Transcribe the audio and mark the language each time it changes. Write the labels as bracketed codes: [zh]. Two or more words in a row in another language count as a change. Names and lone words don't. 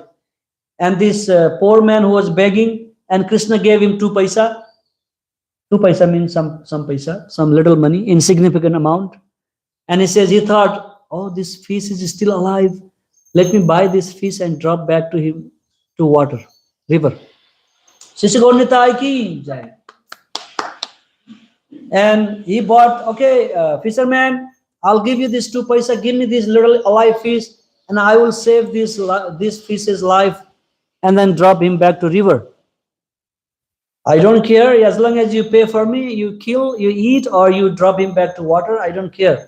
[en] And this poor man who was begging and Krishna gave him 2 paisa. 2 paisa means some paisa, some little money, insignificant amount. And he says, he thought, oh, this fish is still alive. Let me buy this fish and drop back to him to water, river. [hi] श्रीश्रीगौरनिताई की जय. [en] And he bought, okay, fisherman, I'll give you this 2 paisa, give me this little alive fish, and I will save this fish's life and then drop him back to river. I don't care, as long as you pay for me, you kill, you eat, or you drop him back to water, I don't care.